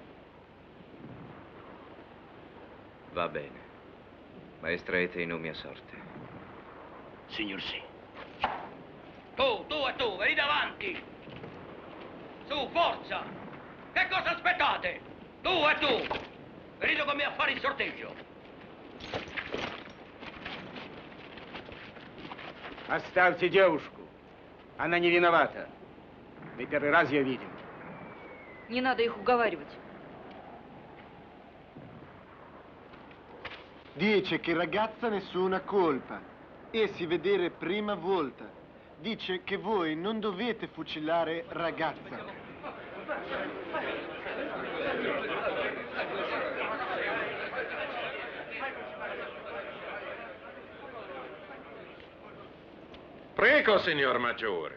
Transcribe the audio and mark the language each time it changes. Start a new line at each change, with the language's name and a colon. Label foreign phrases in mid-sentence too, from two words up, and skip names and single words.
Italian: Va bene, ma estraete i nomi a sorte. Signor sì. Tu, venite avanti! Su, forza! Che cosa aspettate? Tu! Venite con me a fare il sorteggio.
Russian: Оставьте девушку. Она не виновата. Мы первый раз ее видим. Не надо их уговаривать.
Italian: Dice che ragazza nessuna colpa. E si vedere prima volta. Dice che voi non dovete fucilare ragazza. Prego, signor Maggiore.